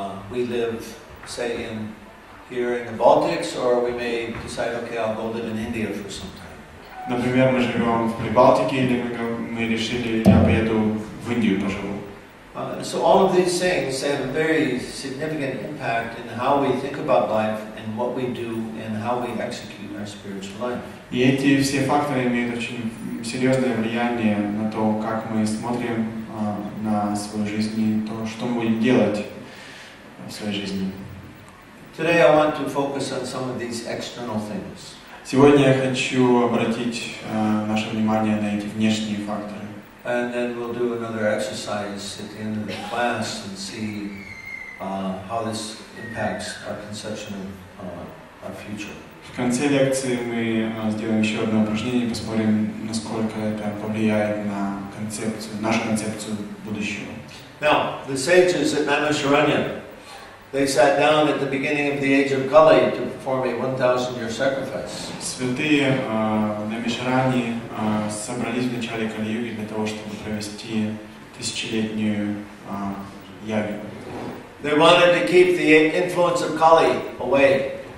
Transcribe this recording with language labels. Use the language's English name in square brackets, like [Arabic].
[English] We live, say, here in the Baltics, or we may decide, okay, I'll go live in India for some time. [Russian] Например, мы живем в Прибалтике, или мы решили, я поеду в Индию поживу. [English] So all of these things have a very significant impact in how we think about life and what we do and how we execute our spiritual life. [Russian] И эти все факторы имеют очень серьезное влияние на то, как мы смотрим на свою жизнь и то, что мы будем делать в своей жизни. [English] Today I want to focus on some of these external things. [Russian] Сегодня я хочу обратить наше внимание на эти внешние факторы. [English] And then we'll do another exercise at the end of the class and see how this impacts our conception of our future. [Russian] В конце лекции мы сделаем еще одно упражнение, посмотрим, насколько это повлияет на концепцию, нашу концепцию будущего. [English] Now, the sages at Naimisharanya, they sat down at the beginning of the age of Kali to perform a 1,000-year sacrifice. [Russian] Святые на Мишаране собрались в начале Кали-юги для того, чтобы провести тысячелетнюю ягу. [English] They wanted to keep the influence of Kali away.